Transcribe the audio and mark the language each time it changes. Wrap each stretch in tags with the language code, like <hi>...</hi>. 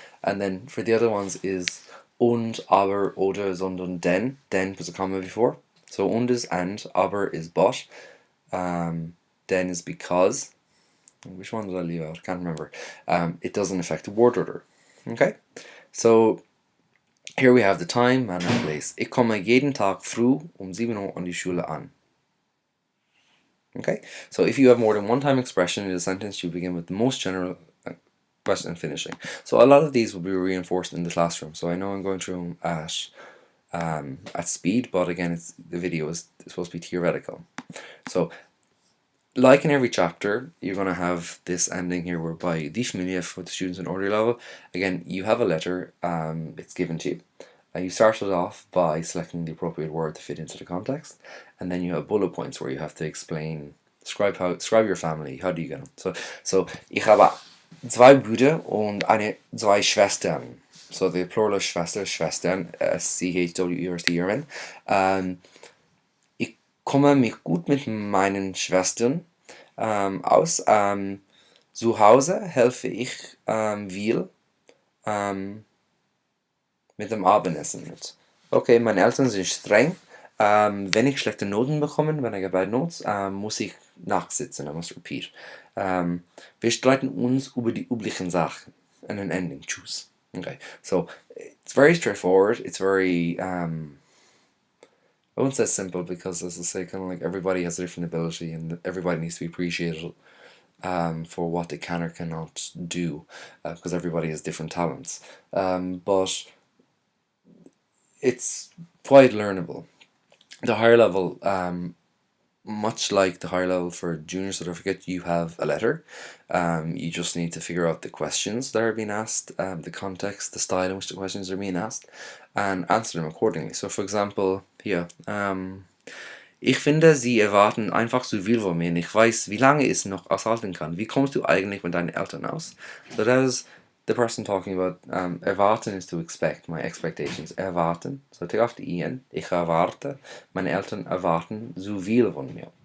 <en>And then for the other ones is und, aber, oder, sondern, denn. Den puts a comma before. So und is and, aber is but. Then is because. Which one did I leave out? I can't remember. It doesn't affect the word order. Okay? So, here we have the time, manner, and place.</en> <de>Ich komme jeden Tag früh 7 Uhr an die Schule an.</de> <en>Okay? So, if you have more than one time expression in a sentence, you begin with the most general question and finishing. So, a lot of these will be reinforced in the classroom. So, I know I'm going through them at speed, but again, the video is supposed to be theoretical. So, like in every chapter, you're going to have this ending here whereby die Familie for the students in order level. Again, you have a letter, it's given to you. You start it off by selecting the appropriate word to fit into the context, and then you have bullet points where you have to explain, describe your family, how do you get them.</en> <de>So ich habe zwei Brüder und zwei Schwestern.</de> <en>So the plural Schwestern, SCHWERTERN.</en> <de>Ich komme mich gut mit meinen Schwestern aus. Zu Hause helfe ich viel mit dem Abendessen mit. Okay, meine Eltern sind streng. Wenn ich schlechte Noten bekomme, wenn</de> <en>I get bad notes,</en> <de>muss ich nachsitzen,</de> <en>I must repeat.</en> <de>Wir streiten uns über die üblichen Sachen.</de> <en>And an ending, choose. Okay, so it's very straightforward. It's very, I won't say simple because, as I say, kind of like everybody has a different ability and everybody needs to be appreciated for what they can or cannot do because everybody has different talents. But it's quite learnable. The higher level, much like the higher level for junior certificate, you have a letter. You just need to figure out the questions that are being asked, the context, the style in which the questions are being asked, and answer them accordingly. So, for example, here,</en> <de>ich finde, Sie erwarten einfach zu viel von mir. Ich weiß, wie lange ich es noch aushalten kann. Wie kommst du eigentlich mit deinen Eltern aus?</de> <en>So that is the person talking about erwarten is to expect, my expectations. Erwarten, so take off the en.</en> <de>Ich erwarte, meine Eltern erwarten zu viel von mir.</de>